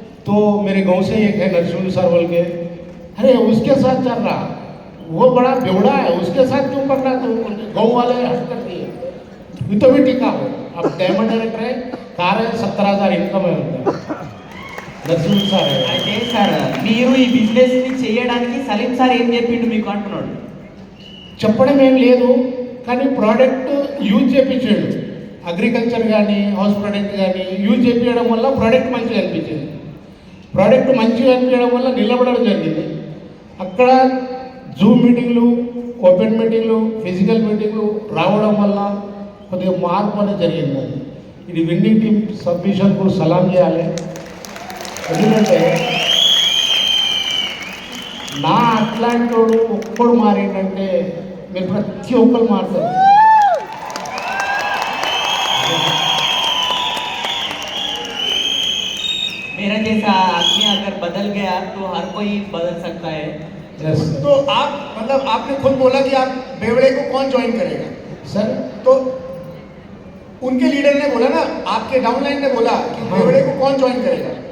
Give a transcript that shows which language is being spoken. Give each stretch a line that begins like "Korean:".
Hindi: तो मेरे गांव से एक है नरसिंह सर बोल के, अरे उसके साथ चल रहा, वो बड़ा बेवड़ा है, उसके साथ क्यों कर रहा? तो गाँव वाले हट कर दिए, तो भी टिका हो। अब डायमंड डायरेक्टर है, कार है, 17,000 इनकम है उनका।
Telugu: నరసింహ సార్ అయితే సార్ మీరు ఈ బిజినెస్ ని చేయడానికి సలీం సార్ ఏం చెప్పిండు మీకు అంటున్నాడు? చెప్పడం ఏం లేదు, కానీ ప్రోడక్ట్ యూజ్ చేయించాడు. అగ్రికల్చర్ కానీ హౌస్ ప్రొడక్ట్ కానీ యూజ్ చేయించడం వల్ల ప్రోడక్ట్ మంచిగా అనిపించింది. ప్రోడక్ట్ మంచిగా అనిపించడం వల్ల నిలబడడం జరిగింది. అక్కడ జూమ్ మీటింగ్లు, ఓపెన్ మీటింగ్లు, ఫిజికల్ మీటింగ్లు రావడం వల్ల కొద్దిగా మార్పు అనేది జరిగింది. ఇది విన్నింగ్ టీమ్ సబ్మిషన్ కూడా సలాం చేయాలి. ఎందుకంటే నా అట్లాంటి వాడు ఒక్కడు మారేంటంటే మీరు ప్రతి ఒక్కరు మారుతారు.
Hindi: मेरा जैसा आदमी अगर बदल गया तो हर कोई बदल सकता है. तो आप मतलब आपने खुद बोला कि आप बेवड़े को कौन ज्वाइन करेगा सर? तो उनके लीडर ने बोला ना, आपके डाउनलाइन ने बोला कि बेवड़े को कौन ज्वाइन करेगा?